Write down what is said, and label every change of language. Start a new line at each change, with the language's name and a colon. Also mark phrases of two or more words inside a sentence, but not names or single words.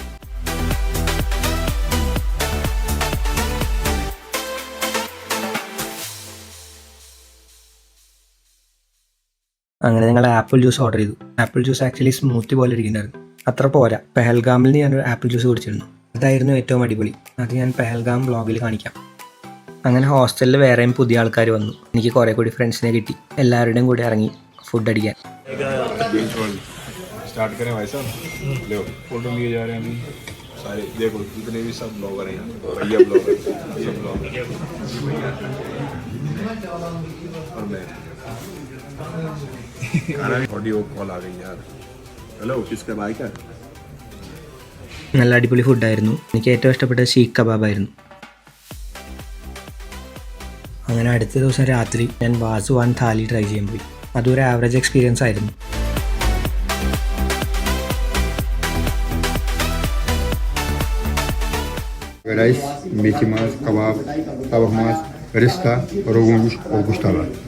Malayalam: അങ്ങനെ ഞങ്ങൾ ആപ്പിൾ ജ്യൂസ് ഓർഡർ ചെയ്തു. ആപ്പിൾ ജ്യൂസ് ആക്ച്വലി സ്മൂത്തി പോലെ ഇരിക്കുന്നുണ്ടായിരുന്നു. അത്ര പോരാ, പെഹൽഗാമിൽ നിന്ന് ഞാനൊരു ആപ്പിൾ ജ്യൂസ് കുടിച്ചിരുന്നു. അതായിരുന്നു ഏറ്റവും അടിപൊളി. അത് ഞാൻ പെഹൽഗാം വ്ളോഗിൽ കാണിക്കാം. അങ്ങനെ ഹോസ്റ്റലിൽ വേറെയും പുതിയ ആൾക്കാർ വന്നു. എനിക്ക് കുറേ കൂടി ഫ്രണ്ട്സിനെ കിട്ടി. എല്ലാവരുടെയും കൂടി ഇറങ്ങി ഫുഡ് അടിക്കാൻ.
Hindi: स्टार्ट करें भाई साहब, लो फोटो लिए जा रहे हैं अभी सारे. देखो जितने भी सब ब्लॉगर हैं, भैया ब्लॉगर, सब ब्लॉगर और मैं. ऑडियो कॉल आ गई यार. हेलो, किसका बाइक है?
Malayalam: നല്ല അടിപൊളി ഫുഡായിരുന്നു. എനിക്ക് ഏറ്റവും ഇഷ്ടപ്പെട്ടത് ഷീഖ് കബാബായിരുന്നു. അങ്ങനെ അടുത്ത ദിവസം രാത്രി ഞാൻ വാസുവാൻ താലി ട്രൈ ചെയ്യാൻ പോയി. അതൊരു
English: average experience
Malayalam: ആയിരുന്നു. റൈസ്, മീറ്റ് മാസ്, കബാബ്, തവക് മാസ്, റിസ്ത, റോഗുൻ और ഗുഷ്താവ.